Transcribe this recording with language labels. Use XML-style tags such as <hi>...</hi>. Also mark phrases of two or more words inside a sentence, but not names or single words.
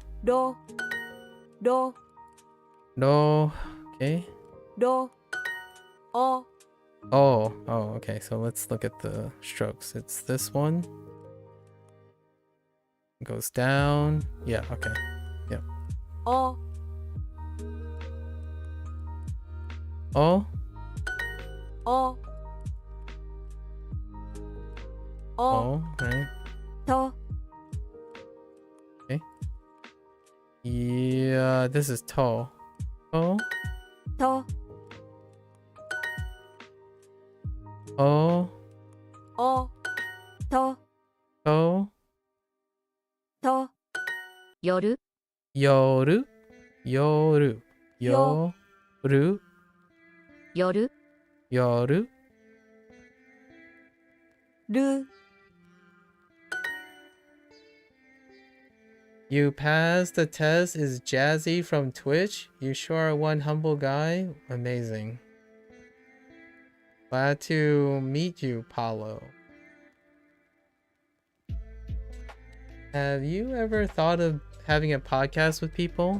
<ja>do, do,</ja> <en>No? Okay.</en> <ja>do, o,</ja> <en>Oh, okay. So let's look at the strokes. It's this one. It goes down. Yeah, okay. Yep.</en> <ja>o,</ja> <en>Oh?</en> <ja>o, o,</ja> <en>Oh, right.</en> <ja>to,</ja> <en>Yeah, this is to. Oh?</en> <ja>to,</ja> <en>Oh?</en> <ja>o, to,</ja> <en>To?</en> <ja>to, 夜 Yoru? Yoru. Yo. Yoru? 夜 Yoru? ru,</ja> <en>You passed the test. Is Jazzy from Twitch? You sure are one humble guy. Amazing. Glad to meet you, Paulo. Have you ever thought of having a podcast with people?</en>